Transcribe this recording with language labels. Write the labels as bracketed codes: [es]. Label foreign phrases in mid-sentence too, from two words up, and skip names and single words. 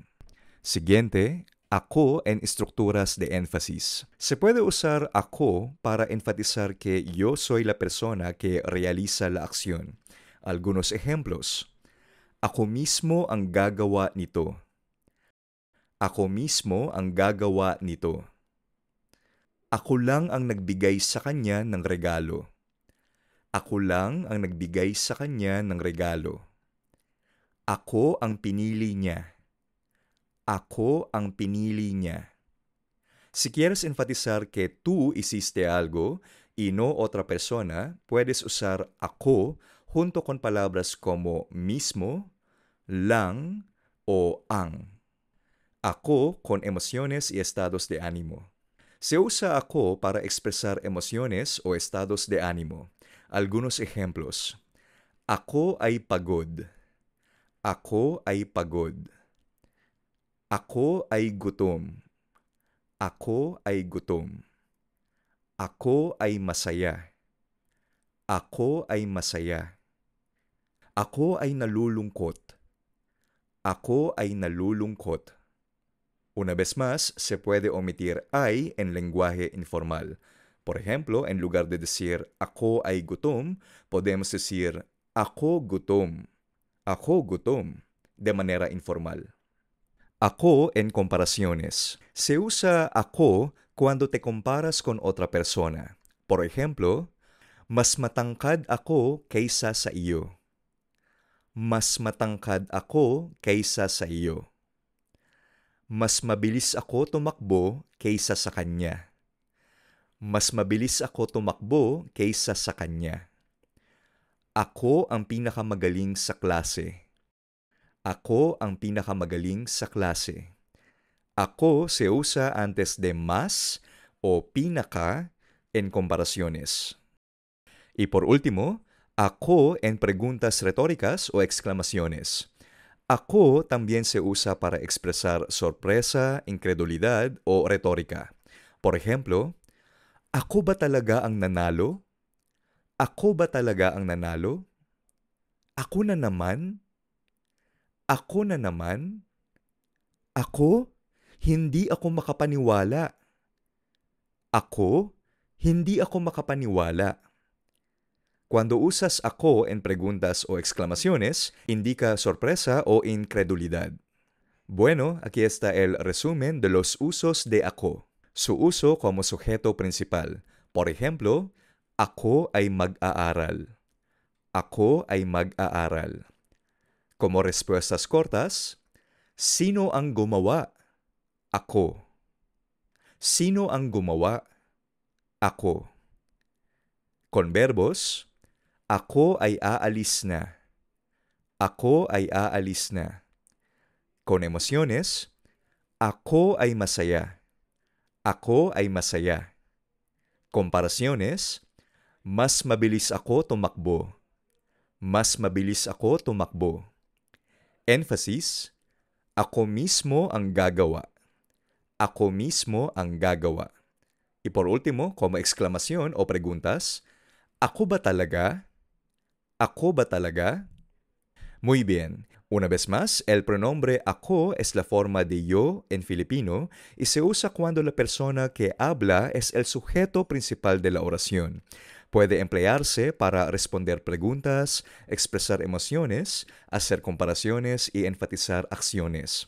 [es] Siguiente, ako en estructuras de énfasis. Se puede usar ako para enfatizar que yo soy la persona que realiza la acción. Algunos ejemplos. [tl] Ako mismo ang gagawa nito. Ako mismo ang gagawa nito. Ako lang ang nagbigay sa kanya ng regalo. Ako lang ang nagbigay sa kanya ng regalo. Ako ang pinili niya. Ako ang pinili niya. [es] Si quieres enfatizar que tú hiciste algo y no otra persona, puedes usar ako junto con palabras como mismo, [tl] lang o ang. [es] Ako con emociones y estados de ánimo. Se usa ako para expresar emociones o estados de ánimo. Algunos ejemplos. [tl] Ako ay pagod. Ako ay pagod. Ako ay gutom. Ako ay gutom. Ako ay masaya. Ako ay masaya. Ako ay nalulungkot. Ako ay nalulungkot. [es] Una vez más, se puede omitir ay en lenguaje informal. Por ejemplo, en lugar de decir [tl] ako ay gutom, [es] podemos decir [tl] ako gutom. Ako gutom, [es] de manera informal. Ako en comparaciones. Se usa ako cuando te comparas con otra persona. Por ejemplo, [tl] mas matangkad ako kaysa sa iyo. Mas matangkad ako kaysa sa iyo. Mas mabilis ako tumakbo kaysa sa kanya. Mas mabilis ako tumakbo kaysa sa kanya. Ako ang pinakamagaling sa klase. Ako ang pinakamagaling sa klase. [es] Ako se usa antes de más o pinaka en comparaciones. Y por último, ako en preguntas retóricas o exclamaciones. Ako también se usa para expresar sorpresa, incredulidad o retórica. Por ejemplo, [tl] ako ba talaga ang nanalo? Ako ba talaga ang nanalo? Ako na naman? Ako na naman? Ako? Hindi ako makapaniwala. Ako? Hindi ako makapaniwala. [es] Cuando usas ako en preguntas o exclamaciones, indica sorpresa o incredulidad. Bueno, aquí está el resumen de los usos de ako. Su uso como sujeto principal. Por ejemplo, [tl] ako ay mag-aaral. Ako ay mag-aaral. [es] Como respuestas cortas, [tl] sino ang gumawa? Ako. Sino ang gumawa? Ako. [es] Con verbos, [tl] ako ay aalis na. Ako ay aalis na. [es] Con emociones, [tl] ako ay masaya. Ako ay masaya. Comparaciones, mas mabilis ako tumakbo. Mas mabilis ako tumakbo. Emphasis, ako mismo ang gagawa. Ako mismo ang gagawa. [es] Y por último, como exclamación o preguntas, [tl] ¿ako ba talaga? ¿Ako ba talaga? [es] Muy bien. Una vez más, el pronombre ako es la forma de yo en filipino y se usa cuando la persona que habla es el sujeto principal de la oración. Puede emplearse para responder preguntas, expresar emociones, hacer comparaciones y enfatizar acciones.